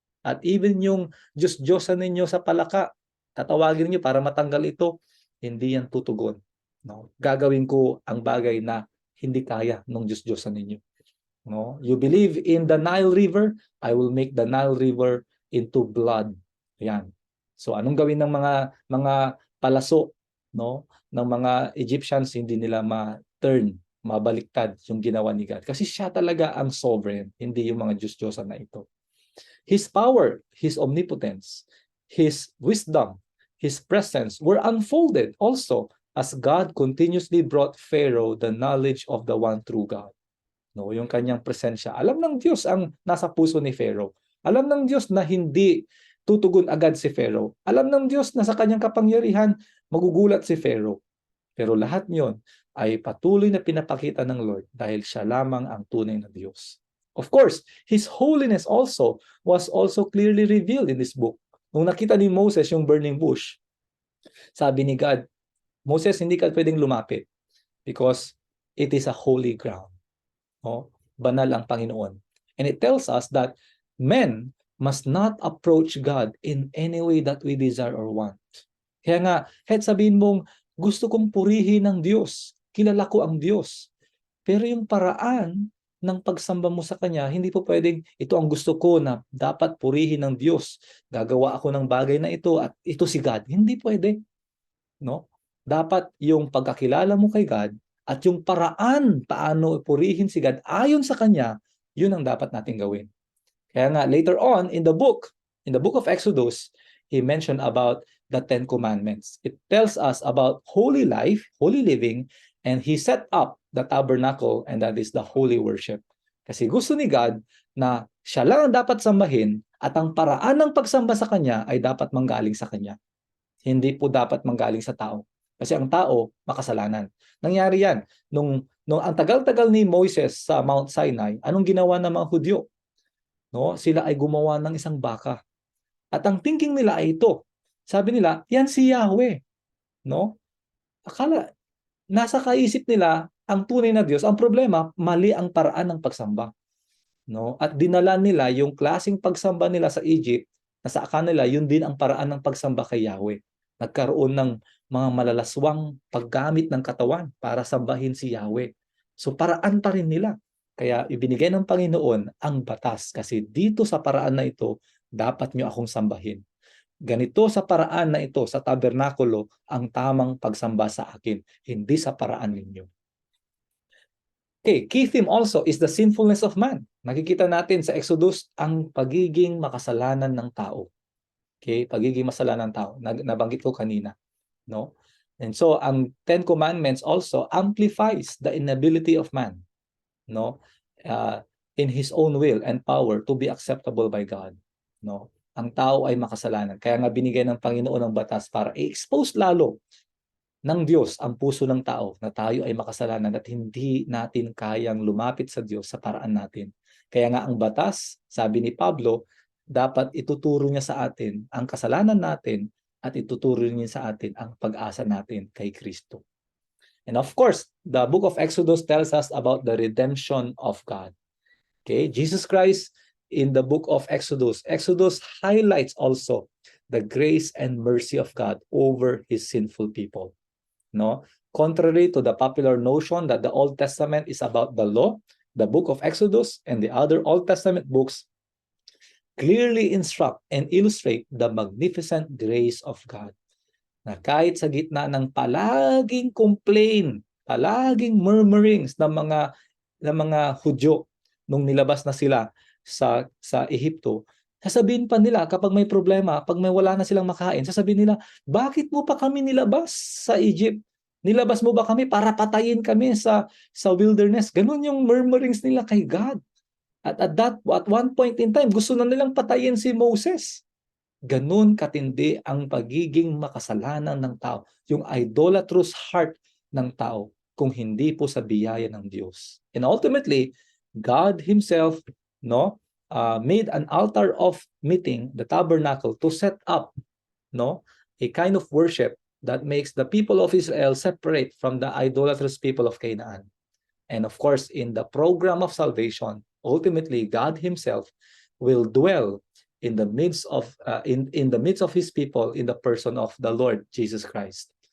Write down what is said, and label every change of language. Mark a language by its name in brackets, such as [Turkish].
[Filipino] At even yung Diyos-Diyosan ninyo sa palaka, tatawagin niyo para matanggal ito, hindi yan tutugon. No? Gagawin ko ang bagay na hindi kaya ng Diyos-Diyosan ninyo. No? [English] You believe in the Nile River, I will make the Nile River into blood. [Filipino] Yan. So anong gawin ng mga palaso, no, ng mga Egyptians, hindi nila mabaliktad yung ginawa ni God. Kasi siya talaga ang sovereign, hindi yung mga Diyos-Diyosan na ito. [English] His power, His omnipotence, His wisdom, His presence were unfolded also as God continuously brought Pharaoh the knowledge of the one true God. [Filipino] No, yung kanyang presensya. Alam ng Diyos ang nasa puso ni Pharaoh. Alam ng Diyos na hindi tutugon agad si Pharaoh. Alam ng Diyos na sa kanyang kapangyarihan, magugulat si Pharaoh. Pero lahat niyon ay patuloy na pinapakita ng Lord dahil siya lamang ang tunay na Diyos. [English] Of course, His holiness also was also clearly revealed in this book. [Filipino] Nung nakita ni Moses yung burning bush, sabi ni God, Moses, hindi ka pwedeng lumapit [English] because it is a holy ground. [Filipino] No? Banal ang Panginoon. [English] And it tells us that men must not approach God in any way that we desire or want. [Filipino] Kaya nga, kahit sabihin mong, gusto kong purihin ng Diyos, kilala ko ang Diyos. Pero yung paraan ng pagsamba mo sa Kanya, hindi po pwedeng, ito ang gusto ko na dapat purihin ng Diyos. Gagawa ako ng bagay na ito at ito si God. Hindi pwede. No? Dapat yung pagkakilala mo kay God at yung paraan paano purihin si God ayon sa Kanya, yun ang dapat natin gawin. Kaya nga, [English] later on in the book of Exodus, He mentioned about the 10 Commandments. It tells us about holy life, holy living, and He set up the tabernacle, and that is the holy worship. [Filipino] Kasi gusto ni God na siya lang ang dapat sambahin at ang paraan ng pagsamba sa Kanya ay dapat manggaling sa Kanya. Hindi po dapat manggaling sa tao. Kasi ang tao, makasalanan. Nangyari yan. Nung ang tagal-tagal ni Moses sa Mount Sinai, anong ginawa ng mga Hudyo? No? Sila ay gumawa ng isang baka. At ang thinking nila ay ito. Sabi nila, yan si Yahweh. No? Akala, nasa kaisip nila ang tunay na Diyos. Ang problema, mali ang paraan ng pagsamba. No? At dinala nila yung klaseng pagsamba nila sa Egypt, na sa kanila, yun din ang paraan ng pagsamba kay Yahweh. Nagkaroon ng mga malalaswang paggamit ng katawan para sambahin si Yahweh. So paraan pa rin nila. Kaya ibinigay ng Panginoon ang batas kasi dito sa paraan na ito, dapat nyo akong sambahin. Ganito sa paraan na ito, sa tabernakulo, ang tamang pagsamba sa akin, hindi sa paraan ninyo. [English] Okay, key theme also is the sinfulness of man. [Filipino] Nakikita natin sa Exodus ang pagiging makasalanan ng tao. Okay, pagiging masalanan ng tao. Nabanggit ko kanina, no? [English] And so ang Ten Commandments also amplifies the inability of man, no? In his own will and power to be acceptable by God, no? [Filipino] Ang tao ay makasalanan. Kaya nga binigay ng Panginoon ng batas para i-expose lalo ng Diyos ang puso ng tao na tayo ay makasalanan at hindi natin kayang lumapit sa Diyos sa paraan natin. Kaya nga ang batas, sabi ni Pablo, dapat ituturo niya sa atin ang kasalanan natin at ituturo niya sa atin ang pag-asa natin kay Kristo. [English] And of course, the book of Exodus tells us about the redemption of God. Okay, Jesus Christ in the book of Exodus highlights also the grace and mercy of God over his sinful people. No, contrary to the popular notion that the Old Testament is about the law, the book of Exodus and the other Old Testament books clearly instruct and illustrate the magnificent grace of God. [Filipino] Na kahit sa gitna ng palaging complain, palaging murmurings ng mga Hudyo nung nilabas na sila sa Ehipto, sasabihin pa nila kapag may problema, pag may wala na silang makain, sasabihin nila, bakit mo pa kami nilabas sa Egypt? Nilabas mo ba kami para patayin kami sa wilderness? Ganun yung murmurings nila kay God. [English] At one point in time, [Filipino] gusto na nilang patayin si Moses. Ganun katindi ang pagiging makasalanan ng tao, yung idolatrous heart ng tao, kung hindi po sa biyaya ng Diyos. [English] And ultimately, God Himself, no, made an altar of meeting, the tabernacle, to set up, no, a kind of worship that makes the people of Israel separate from the idolatrous people of Canaan. And of course, in the program of salvation, ultimately God Himself will dwell in the midst of His people in the person of the Lord Jesus Christ.